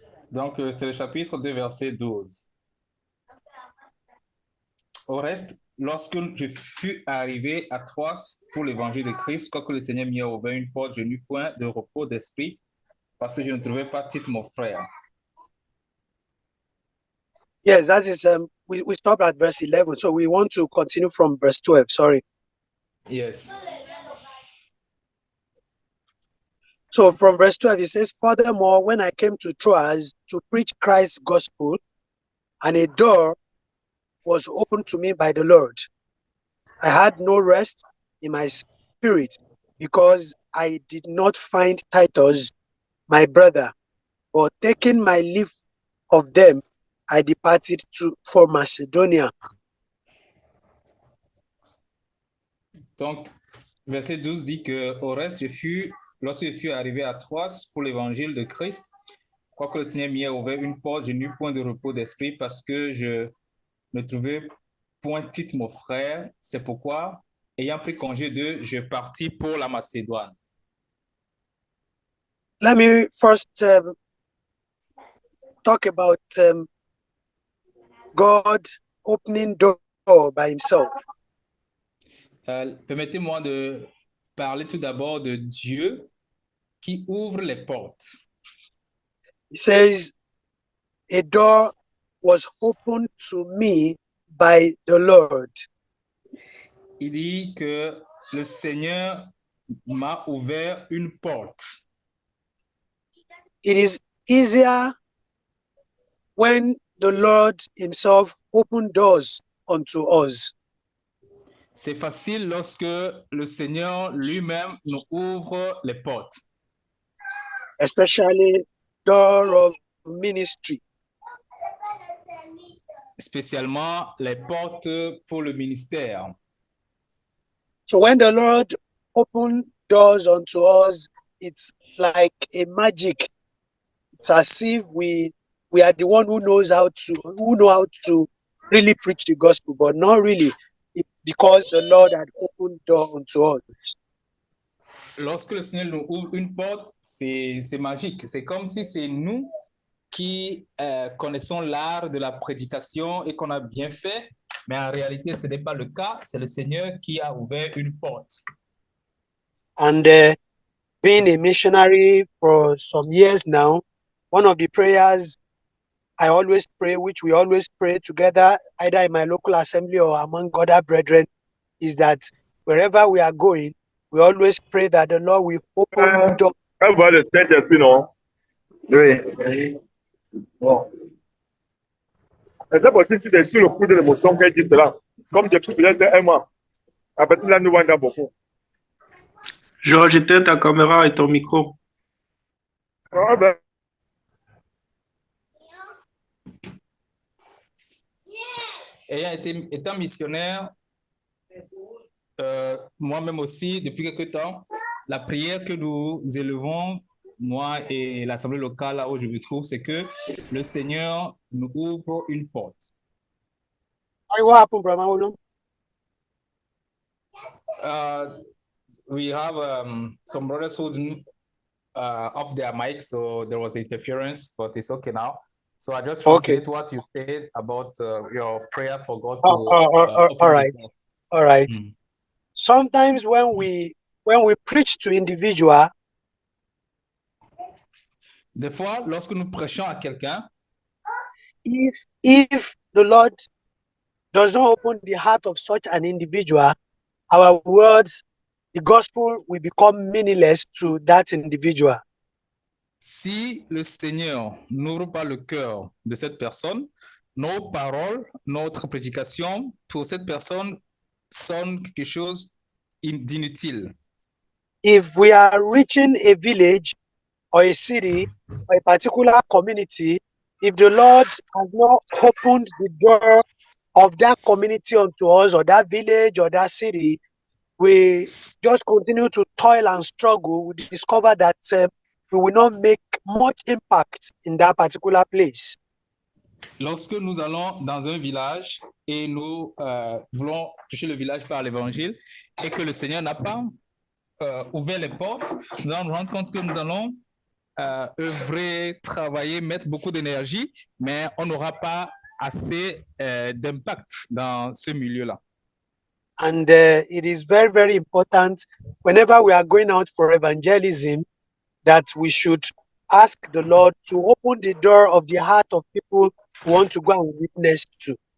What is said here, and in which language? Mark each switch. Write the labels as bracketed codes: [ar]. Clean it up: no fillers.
[fr] Donc, c'est le chapitre 2, verset 12. Au reste, lorsque je fus arrivé à Troas pour l'évangile de Christ, quoique le Seigneur m'y a ouvert une porte, je n'eus point de repos d'esprit, parce que je ne trouvais pas Tite, mon frère. [en] Yes, that is, we stopped at verse 11, so we want to continue from verse 12, sorry. Yes. So from verse 12, it says, "Furthermore, when I came to Troas to preach Christ's gospel, and a door was opened to me by the Lord, I had no rest in my spirit, because I did not find Titus, my brother, but taking my leave of them, I departed for Macedonia." [fr] Donc, verset 12 dit que au reste, lorsque je fus arrivé à Troas pour l'évangile de Christ, quoique le Seigneur m'y ait ouvert une porte, je n'eus point de repos d'esprit parce que je ne trouvais point Tite, mon frère. C'est pourquoi, ayant pris congé d'eux, je partis pour la Macédoine. [en] Let me first talk about God opening door by himself. [fr] Permettez-moi de parler tout d'abord de Dieu qui ouvre les portes. [en] He says, a door was opened to me by the Lord. [fr] Il dit que le Seigneur m'a ouvert une porte. [en] It is easier when the Lord himself opened doors unto us. [fr] C'est facile lorsque le Seigneur lui-même nous ouvre les portes, [en] Especially door of ministry. [fr] spécialement les portes pour le ministère. [en] So when the Lord opened doors unto us, it's like a magic. It's as if we are the one who know how to really preach the gospel, but not really. It's because the Lord had opened door unto us. [fr] Lorsque le Seigneur nous ouvre une porte, c'est magique. C'est comme si c'est nous qui connaissons l'art de la prédication et qu'on a bien fait, mais en réalité, ce n'est pas le cas. C'est le Seigneur qui a ouvert une porte. [en] And being a missionary for some years now, one of the prayers I always pray, which we always pray together, either in my local assembly or among other brethren, is that wherever we are going, we always pray that the Lord will open doors. Everybody [fr] le Saint-Esprit, non? Oui. Bon. C'est possible que tu es sur le coup de l'émotion qu'elle dit cela. Comme depuis peut-être un mois. À partir de là, nous voyons beaucoup. Georges, éteins ta caméra et ton micro. Ah ben. Étant missionnaire, moi-même aussi, depuis quelque temps, la prière que nous élevons, moi et l'assemblée locale là où je me trouve, c'est que le Seigneur nous ouvre une porte. [en] What happened, Brahma Olum? We have some brothers who didn't off their mic, so there was interference, but it's okay now. So I just translate what you said about your prayer for God to open all right. the door. All right. Sometimes when we preach to individual, [fr] des fois, lorsque nous prêchons à quelqu'un, [en] if the Lord does not open the heart of such an individual, our words, the gospel will become meaningless to that individual. [fr] Si le Seigneur n'ouvre pas le cœur de cette personne, nos paroles, notre prédication pour cette personne sonne quelque chose d'inutile. [en] If we are reaching a village or a city or a particular community, if the Lord has not opened the door of that community unto us, or that village or that city, we just continue to toil and struggle. We discover that we will not make much impact in that particular place. [fr] Lorsque nous allons dans un village et nous voulons toucher le village par l'évangile et que le Seigneur n'a pas ouvert les portes, nous allons nous rendre compte que nous allons œuvrer, travailler, mettre beaucoup d'énergie, mais on n'aura pas assez d'impact dans ce milieu-là. [en] And it is very, very important whenever we are going out for evangelism that we should ask the Lord to open the door of the heart of people who want to go and witness to.